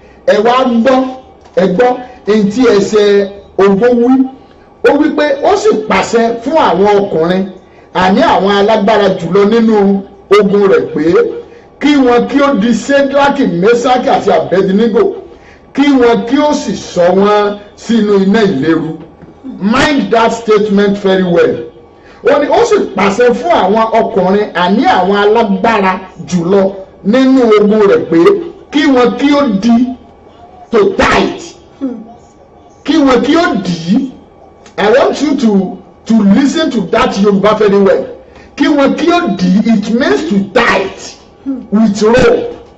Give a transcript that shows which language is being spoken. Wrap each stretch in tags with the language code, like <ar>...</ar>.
<yo>ẹ wá gbọ́ èyí tí ẹsẹ̀ ogún wí. ó wí pé ó sì pàṣẹ fún àwọn ọkùnrin àní àwọn alágbára jùlọ nínú ogun rẹ̀ pé kí wọn kí ó di Ṣédrákì, Méṣákì àti Abẹ́dínígò, kí wọn kí ó sì sọ wọn sínú iná ìléru.</yo> <en>Mind that statement very well.</en> <yo>ó ní ó sì pàṣẹ fún àwọn ọkùnrin àní àwọn alágbára jùlọ nínú ogun rẹ̀ pé kí wọn kí ó di</yo> <en>to tight,</en> <yo>kí wọn kí ó dì í.</yo> <en>I want you to listen to that Yorùbá very well.</en> <yo>kí wọn kí ó dì í,</yo> <en>it means to tight with rope.</en>